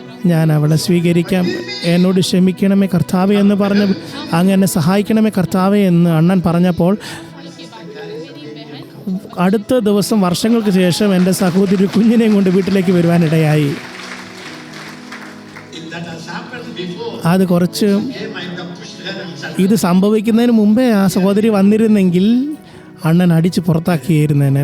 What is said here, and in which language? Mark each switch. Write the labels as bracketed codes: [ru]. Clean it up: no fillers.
[ml] ഞാൻ അവളെ സ്വീകരിക്കാം. എന്നോട് ക്ഷമിക്കണമേ കർത്താവേ എന്ന് പറഞ്ഞ് അങ്ങ് എന്നെ സഹായിക്കണമേ കർത്താവേ എന്ന് അണ്ണൻ പറഞ്ഞപ്പോൾ അടുത്ത ദിവസം വർഷങ്ങൾക്ക് ശേഷം എൻ്റെ സഹോദരി കുഞ്ഞിനെയും കൊണ്ട് വീട്ടിലേക്ക് വരുവാനിടയായി. [en] If that has happened before, [ml] അത് കുറച്ച് [en] I might have pushed her and said, [ml] ഇത് സംഭവിക്കുന്നതിന് മുമ്പേ ആ സഹോദരി വന്നിരുന്നെങ്കിൽ അണ്ണൻ അടിച്ച് പുറത്താക്കിയിരുന്നേനെ.